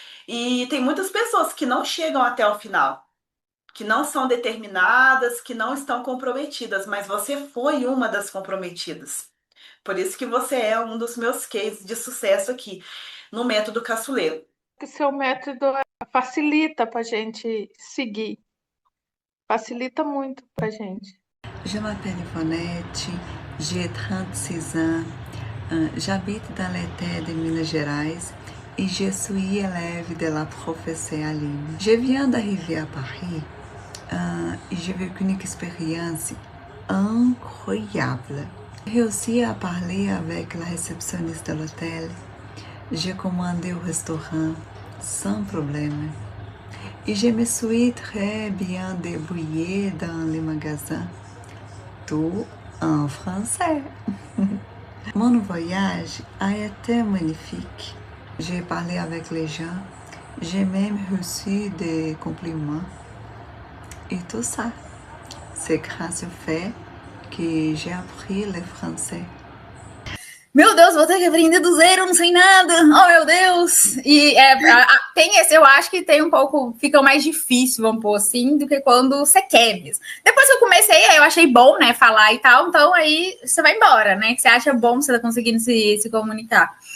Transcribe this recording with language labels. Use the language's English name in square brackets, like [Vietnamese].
[Portuguese] E tem muitas pessoas que não chegam até o final, que não são determinadas, que não estão comprometidas, mas você foi uma das comprometidas. Por isso que você é um dos meus cases de sucesso aqui no método caçuleiro. Que seu método facilita para a gente seguir, facilita muito para a gente. [French] Je m'appelle Ivonete, j'ai 36 ans, j'habite dans l'État de Minas Gerais et je suis élève de la professeure Aline. Je viens d'arriver à Paris et j'ai vécu une expérience incroyable. J'ai réussi à parler avec la réceptionniste de l'hôtel. J'ai commandé au restaurant sans problème. Et je me suis très bien débrouillée dans les magasins. Tout en français. Mon voyage a été magnifique. J'ai parlé avec les gens. J'ai même reçu des compliments. Et tout ça, c'est grâce au fait que j'ai appris le français. [Portuguese] Meu Deus, vou ter que aprender do zero, não sei nada. Oh, meu Deus. E tem esse, eu acho que tem um pouco, fica mais difícil, vamos pôr assim, do que quando você quer mesmo. Depois que eu comecei, aí eu achei bom, né, falar e tal, então aí você vai embora, né, que você acha bom, você tá conseguindo se comunicar.